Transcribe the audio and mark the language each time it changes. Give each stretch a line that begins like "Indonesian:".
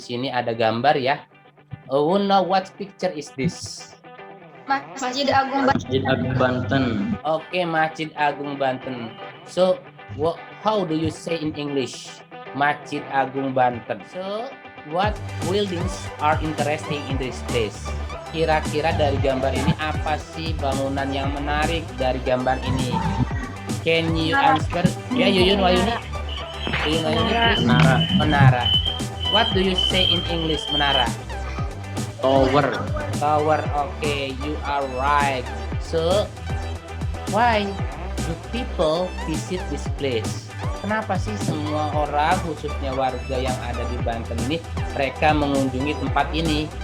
Indonesian: Di sini ada gambar ya.
English: Oh, now what picture is this?
Indonesian: Masjid Agung Masjid Agung Banten.
English: Okay, Masjid Agung Banten. So, how do you say in English? Masjid Agung Banten. So, what buildings are interesting in this place?
Indonesian: Kira-kira dari gambar ini apa sih bangunan yang menarik dari gambar ini?
English: Can you answer? Ya, Yuyun Wayuni. Yuyun Wayuni, please.
Indonesian: Menara.
English: Menara. What do you say in English, menara? Tower. Tower. Okay, you are right. So, why do people visit this place?
Indonesian: Kenapa sih semua orang, khususnya warga yang ada di Banten ini, mereka mengunjungi tempat ini?